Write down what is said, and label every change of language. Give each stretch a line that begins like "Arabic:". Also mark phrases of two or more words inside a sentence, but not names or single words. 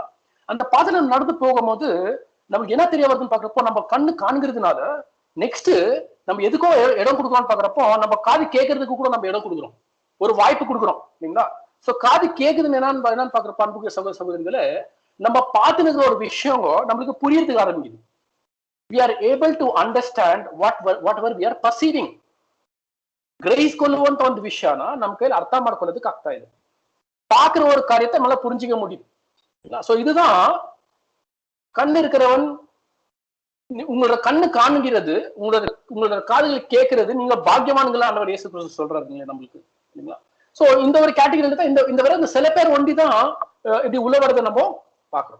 Tamil: அந்த பாதையில நடந்து போகும்போது நமக்கு என்ன தெரிய வருதுன்னு பாக்குறப்போ, நம்ம கண்ணு காண்கிறதுனால நெக்ஸ்ட் நம்ம எதுக்கோ இடம் கொடுக்கலாம்னு பாக்குறப்போ நம்ம காது கேட்கறதுக்கு கூட நம்ம இடம் கொடுக்குறோம், ஒரு வாய்ப்பு கொடுக்குறோம் இல்லைங்களா. சோ காது கேக்குதுன்னு என்னன்னு பாக்குறப்ப அன்புக்குரிய சகோதர சகோதரிகளே, நம்ம பார்த்துனுக்கிற ஒரு விஷயம் நம்மளுக்கு புரியறதுக்கு ஆரம்பிக்குது.
English: We are able to understand whatever we are perceiving.
Kannada: ಗ್ರಹಿಸಿಕೊಳ್ಳುವಂತ ಒಂದು ವಿಷಯನ ನಮ್ಮ ಕೈಯಲ್ಲಿ ಅರ್ಥ ಮಾಡ್ಕೊಳ್ಳೋದಕ್ಕೆ ಆಗ್ತಾ ಇದೆ.
Tamil: பார்க்குற ஒரு காரியத்தை நம்மளால புரிஞ்சிக்க முடியும். சோ இதுதான் கண்ணு இருக்கிறவன், உங்களோட கண்ணு காணுகிறது, உங்களோட காதுகள் கேட்கிறது, நீங்க பாக்கியவான்களா ஆண்டவர் இயேசு கிறிஸ்து சொல்றாரு நம்மளுக்கு, இல்லைங்களா? சோ இந்த ஒரு கேட்டகரி தான் இந்த வரை இந்த சில பேர் ஒண்டிதான் இப்படி உள்ள வரதை நம்ம பாக்குறோம்.